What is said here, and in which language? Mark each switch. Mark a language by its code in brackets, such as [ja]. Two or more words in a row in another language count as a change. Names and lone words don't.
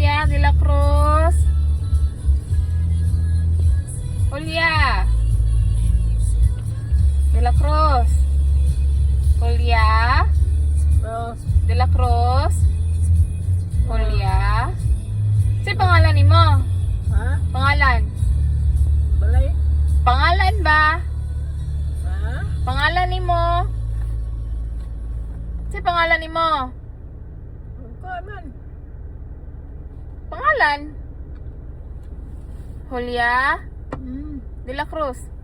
[ceb] De La Cruz. Julia. De La Cruz. Julia. De La Cruz. Julia. Sa pangalan ni mo? Ha? Pangalan? Balay? Pangalan ba? Ha? Pangalan ni mo? Sa pangalan ni mo? Kau man. Pangalan? Julia De La Cruz.